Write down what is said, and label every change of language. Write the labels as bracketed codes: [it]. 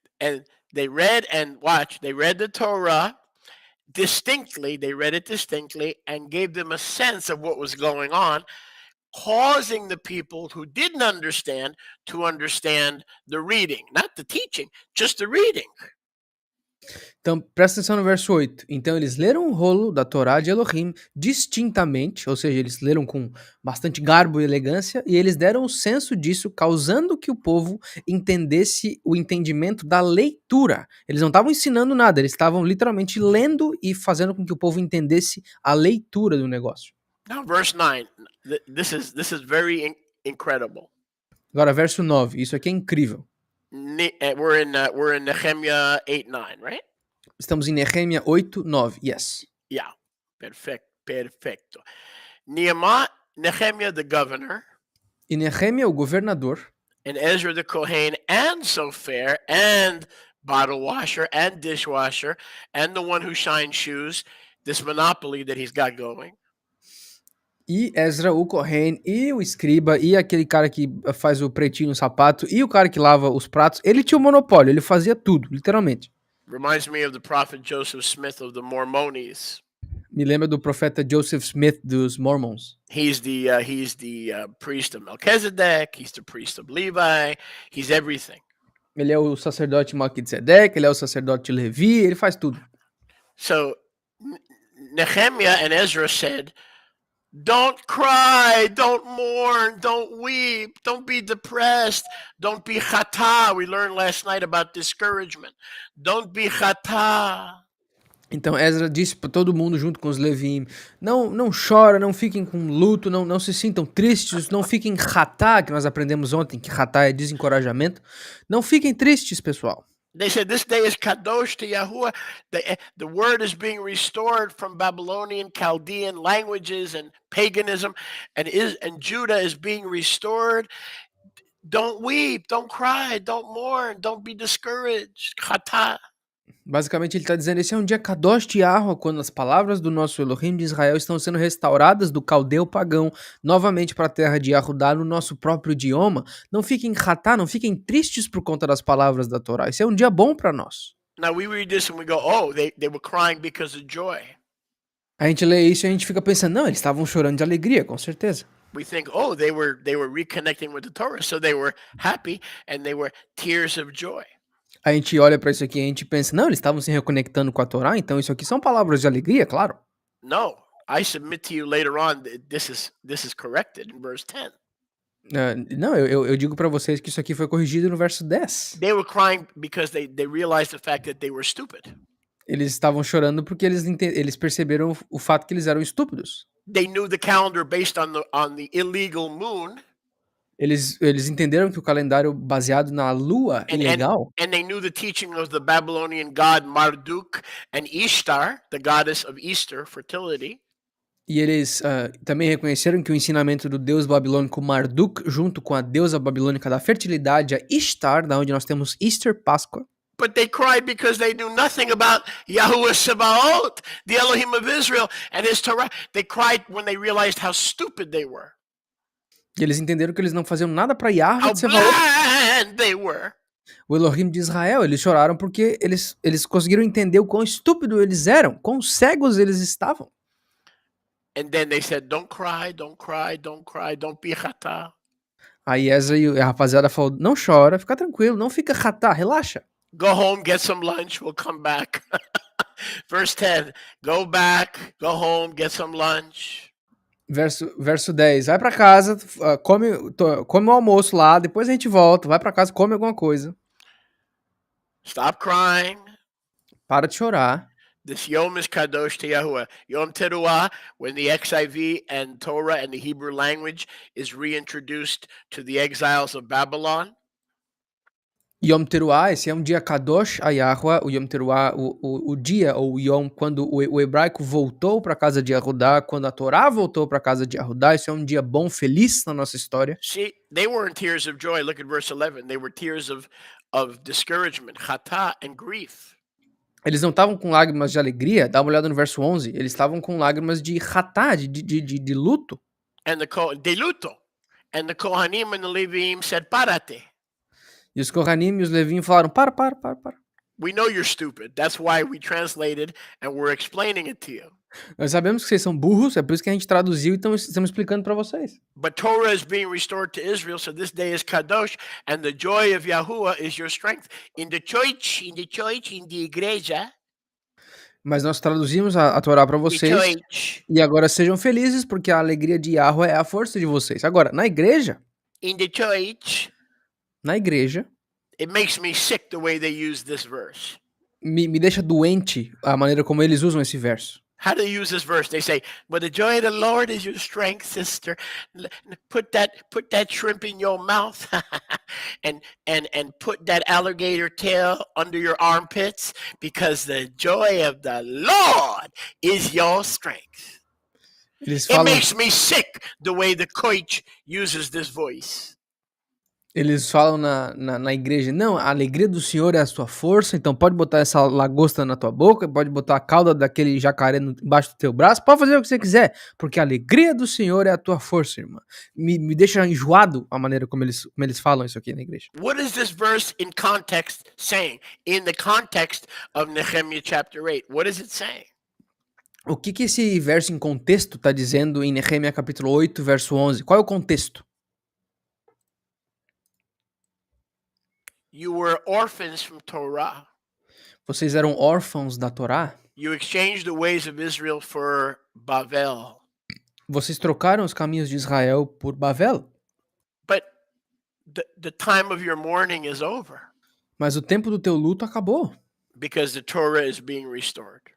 [en] And they read the Torah distinctly. They read it distinctly and gave them a sense of what was going on, causing the people who didn't understand to understand the reading, not the teaching, just the reading. [pt] Então, presta atenção no verso 8. Então, eles leram o rolo da Torá de Elohim distintamente, ou seja, eles leram com bastante garbo e elegância, e eles deram o senso disso, causando que o povo entendesse o entendimento da leitura. Eles não estavam ensinando nada, eles estavam literalmente lendo e fazendo com que o povo entendesse a leitura do negócio. [en] Now, verse 9. This is very incredible. [pt] Agora, verso 9. Isso aqui é incrível. [en] We're in Nehemiah 8:9, right? [pt] Estamos em Nehemia 8, 9. [en] Yes. Yeah. Perfecto. Nehemiah the governor, [pt] E Nehemia, o governador, [en] and Ezra the Kohen, and Sofer, and bottle washer, and dishwasher, and the one who shines shoes, this monopoly that he's got going. [pt] e Ezra, o Kohen, e o escriba, e aquele cara que faz o pretinho no sapato, e o cara que lava os pratos, ele tinha o monopólio, ele fazia tudo, literalmente. [en] Reminds me of the prophet Joseph Smith of the Mormonies. [pt] Me lembra do profeta Joseph Smith dos Mormons. [en] He's the priest of Melchizedek. He's the priest of Levi. He's everything. [pt] Ele é o sacerdote Melquisedeque, ele é o sacerdote Levi, ele faz tudo. [en] So Nehemiah and Ezra said, don't cry, don't mourn, don't weep, don't be depressed, don't be chata. We learned last night about discouragement. Don't be chata. [pt] Então Ezra disse para todo mundo junto com os Levim, não chora, não fiquem com luto, não se sintam tristes, não fiquem ratá, que nós aprendemos ontem, que ratá é desencorajamento. Não fiquem tristes, pessoal. [en] They said this day is kadosh to Yahuwah. The word is being restored from Babylonian, Chaldean languages and paganism, and Judah is being restored. Don't weep, don't cry, don't mourn, don't be discouraged. [pt] Chata. Basicamente ele está dizendo, esse é um dia kadosh de Yahweh, quando as palavras do nosso Elohim de Israel estão sendo restauradas do caldeu pagão, novamente para a terra de Yahudá, no nosso próprio idioma. Não fiquem ratá, não fiquem tristes por conta das palavras da Torá. Esse é um dia bom para nós. [en] Now we read this and we go, oh, they were crying because of joy. [pt] A gente lê isso e a gente fica pensando, não, eles estavam chorando de alegria, com certeza. [en] We think, oh, they were reconnecting with the Torah, so they were happy and they were tears of joy. [pt] A gente olha pra isso aqui e a gente pensa, não, eles estavam se reconectando com a Torá, então isso aqui são palavras de alegria, claro. [en] No, I submit to you later on that this is corrected in verse 10. [pt] Não, eu digo pra vocês que isso aqui foi corrigido no verso 10. [en] They were crying because they realized the fact that they were stupid. [pt] Eles estavam chorando porque eles perceberam o fato que eles eram estúpidos. [en] They knew the calendar based on the illegal moon, [pt] Eles entenderam que o calendário baseado na lua [en] and and [pt] ilegal, [en] and they knew the teaching of the Babylonian god Marduk and Ishtar, the goddess of Easter, fertility. [pt] e eles também reconheceram que o ensinamento do deus babilônico Marduk, junto com a deusa babilônica da fertilidade, a Ishtar, da onde nós temos Easter, Páscoa, [en] But they cried because they knew nothing about Yahuwah Sabaoth, the Elohim of Israel, and his Torah. They cried when they realized how stupid they were, [pt] e eles entenderam que eles não faziam nada para Yahweh [en] how [pt] de Sebaot, [en] blind they were. [pt] o Elohim de Israel. Eles choraram porque eles conseguiram entender o quão estúpido eles eram, quão cegos eles estavam. [en] And then they said, don't cry, don't cry, don't cry, don't be chata. [pt] Aí Ezra e a rapaziada falou, não chora, fica tranquilo, não fica ratá, relaxa. [en] Go home, get some lunch, we'll come back. Verse 10, go back, go home, get some lunch. [pt] Verso 10, vai pra casa, come o almoço lá, depois a gente volta, vai pra casa, come alguma coisa. [en] Stop crying. [pt] Para de chorar. [en] This Yom is Kadosh to Yahuwah. Yom Teruah, when the XIV and Torah and the Hebrew language is reintroduced to the exiles of Babylon. [pt] Yom Teruah, esse é um dia Kadosh a Yahweh, o Yom Teruah, o dia, ou Yom, quando o hebraico voltou para a casa de Yahudá, quando a Torá voltou para a casa de Yahudá, isso é um dia bom, feliz na nossa história. [en] See, they weren't tears of joy. Look at verse 11. They were tears of discouragement, chata, and grief. [pt] Eles não estavam com lágrimas de alegria, dá uma olhada no verso 11, eles estavam com lágrimas de ratá, de luto. [en] And [pt] de luto. [en] And the Kohanim and the Levim said, parate. [pt] E os Kohanim e os Levim falaram, para. [en] We know you're stupid. That's why we translated and we're explaining it to you. [pt] Nós sabemos que vocês são burros, é por isso que a gente traduziu e estamos explicando para vocês. [en] But Torah is being restored to Israel, so this day is Kadosh, and the joy of Yahuwah is your strength. In the church, in the igreja. [pt] Mas nós traduzimos a Torá para vocês, e agora sejam felizes, porque a alegria de Yahweh é a força de vocês. Agora, na igreja, [en] it makes me sick the way they use this verse. [pt] Me deixa doente a maneira como eles usam esse verso. [en] How do they use this verse? They say, "But the joy of the Lord is your strength, sister. Put that shrimp in your mouth, and put that alligator tail under your armpits, because the joy of the Lord is your strength." It makes me sick the way the coach uses this voice. [pt] Eles falam na igreja, não, a alegria do Senhor é a sua força, então pode botar essa lagosta na tua boca, pode botar a cauda daquele jacaré embaixo do teu braço, pode fazer o que você quiser, porque a alegria do Senhor é a tua força, irmã. Me deixa enjoado a maneira como eles falam isso aqui na igreja. What is this verse in context saying? In the context of Nehemiah chapter 8, what is it saying? O que esse verso em contexto está dizendo em Nehemiah capítulo 8, verso 11? Qual é o contexto? [en] You were orphans from Torah. [pt] Vocês eram órfãos da Torá? [en] You exchanged the ways of Israel for Bavel. [pt] Vocês trocaram os caminhos de Israel por Bavel? [en] But the time of your mourning is over. [pt] Mas o tempo do teu luto acabou. [en] Because the Torah is being restored.